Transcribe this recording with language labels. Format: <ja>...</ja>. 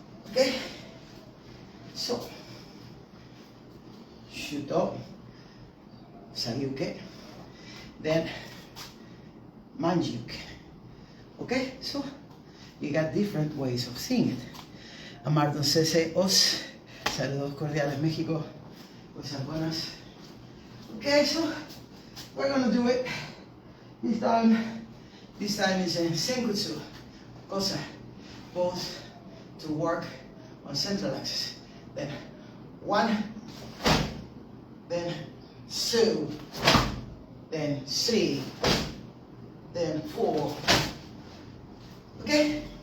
<en>Okay. So, shuto, sayuke, then manjuke. Okay, so you got different ways of seeing it.</en> <es>Amardo Cese Os, saludos cordiales México, cosas buenas.</es> <en>Okay, so we're gonna do it. This time is in senkutsu, kosa, both to work on central axis. Then 1, then 2, then 3, then 4. Okay?</en>